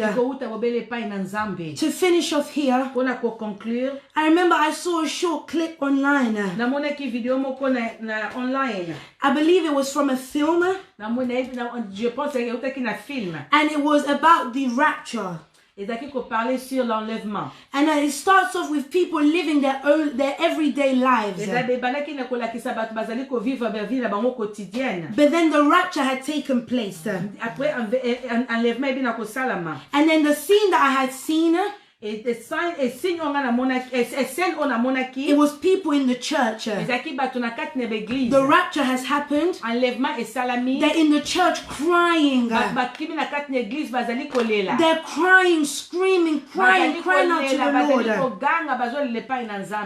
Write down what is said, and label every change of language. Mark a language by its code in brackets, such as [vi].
[en] To finish off here, I remember I saw a short clip online. I believe it was from a film, and it was about the rapture. [ln] ezaki ko [fr] parler sur l'enlèvement. [en] And it starts off with people living their everyday lives. [ln] Ezabebana ki na kolakisa bato bazali ko vivre ba vie na bango quotidienne. [en] But then the rapture had taken place. [fr] Après enlèvement [ln] ebina ko salama. [en] And then the scene that I had seen, it was people in the church. The rapture has happened. They're in the church crying. They're crying, screaming, crying out to the Lord.